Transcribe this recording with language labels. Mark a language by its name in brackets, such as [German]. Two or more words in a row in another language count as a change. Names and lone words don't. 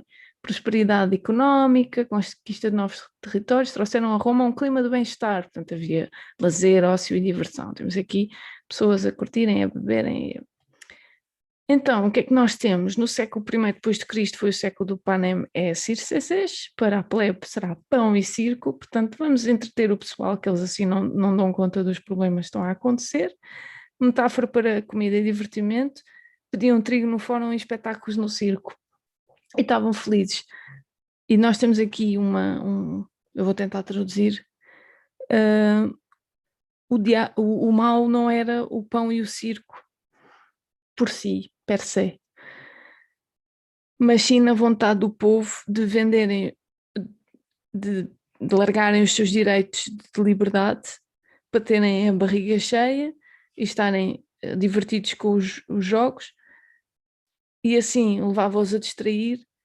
[Portuguese] Prosperidade económica, conquista de novos territórios, trouxeram a Roma um clima de bem-estar, portanto havia lazer, ócio e diversão. Temos aqui pessoas a curtirem, a beberem, Então, o que é que nós temos? No século I depois de Cristo foi o século do [Latin] panem et circenses, [Portuguese] para a plebe será pão e circo, portanto vamos entreter o pessoal, que eles assim não dão conta dos problemas que estão a acontecer. Metáfora para comida e divertimento, pediam trigo no fórum e espetáculos no circo, e estavam felizes. E nós temos aqui eu vou tentar traduzir, o mal não era o pão e o circo por si, [Latin] per se, [Portuguese] mas sim na vontade do povo de venderem, de largarem os seus direitos de liberdade para terem a barriga cheia e estarem divertidos com os jogos, e assim levava-os a distrair.